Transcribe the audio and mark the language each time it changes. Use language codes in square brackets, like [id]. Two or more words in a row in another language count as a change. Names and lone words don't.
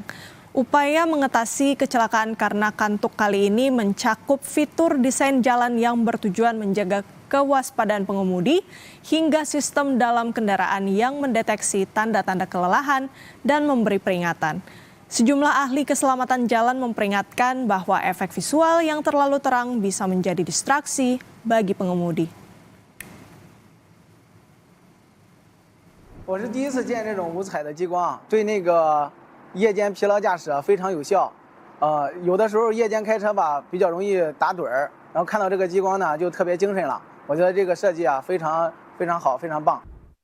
[id] Upaya mengatasi kecelakaan karena kantuk kali ini mencakup fitur desain jalan yang bertujuan menjaga kewaspadaan pengemudi hingga sistem dalam kendaraan yang mendeteksi tanda-tanda kelelahan dan memberi peringatan. Sejumlah ahli keselamatan jalan memperingatkan bahwa efek visual yang terlalu terang bisa menjadi distraksi bagi pengemudi. [zh] 我是第一次见这种五彩的激光，对那个夜间疲劳驾驶非常有效。有的时候夜间开车吧比较容易打盹儿，然后看到这个激光呢就特别精神了。我觉得这个设计啊非常好，非常棒。